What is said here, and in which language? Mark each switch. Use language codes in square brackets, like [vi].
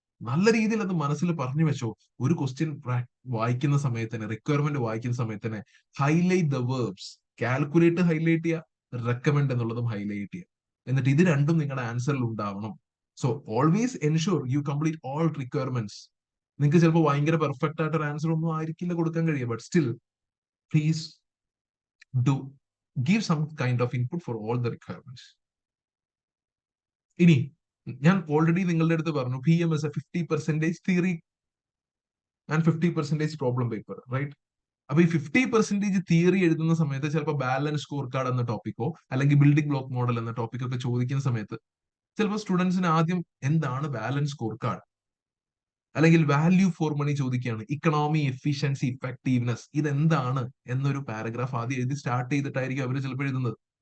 [ml] നല്ല രീതിയിൽ അത് മനസ്സിൽ പറഞ്ഞു വെച്ചോ. ഒരു ക്വസ്റ്റ്യൻ വായിക്കുന്ന സമയത്ത് തന്നെ, റിക്വയർമെന്റ് വായിക്കുന്ന സമയത്ത് തന്നെ [en] Highlight the verbs. [ml] Calculate highlight ചെയ്യുക, റെക്കമെൻഡ് എന്നുള്ളതും ഹൈലൈറ്റ് ചെയ്യുക. എന്നിട്ട് ഇത് രണ്ടും നിങ്ങളുടെ ആൻസറിൽ ഉണ്ടാവണം. [en] So always ensure you complete all requirements. [ml] നിങ്ങൾക്ക് ചിലപ്പോൾ ഭയങ്കര പെർഫെക്റ്റ് ആയിട്ട് ഒരു ആൻസർ ഒന്നും ആയിരിക്കില്ല കൊടുക്കാൻ കഴിയുക. [en] But still please do give some kind of input for all the requirements. [ml] ഇനി ഞാൻ ഓൾറെഡി നിങ്ങളുടെ അടുത്ത് പറഞ്ഞു, [en] PM is a 50% theory and 50% problem paper, right? [ml] അപ്പൊ ഈ 50% തിയറി എഴുതുന്ന സമയത്ത് ചിലപ്പോൾ ബാലൻസ് സ്കോർ കാർഡ് എന്ന ടോപ്പിക്കോ അല്ലെങ്കിൽ ബിൽഡിംഗ് ബ്ലോക്ക് മോഡൽ എന്ന ടോപ്പിക്കോ ഒക്കെ ചോദിക്കുന്ന സമയത്ത് ചിലപ്പോൾ സ്റ്റുഡൻസിന് ആദ്യം എന്താണ് ബാലൻസ് സ്കോർ കാർഡ്, അല്ലെങ്കിൽ വാല്യൂ ഫോർ മണി ചോദിക്കുകയാണ്, ഇക്കണോമി, എഫിഷ്യൻസി, ഇഫക്റ്റീവ്നെസ്, ഇതെന്താണ് എന്നൊരു പാരഗ്രാഫ് ആദ്യം എഴുതി സ്റ്റാർട്ട് ചെയ്തിട്ടായിരിക്കും അവർ ചിലപ്പോൾ എഴുതുന്നത്.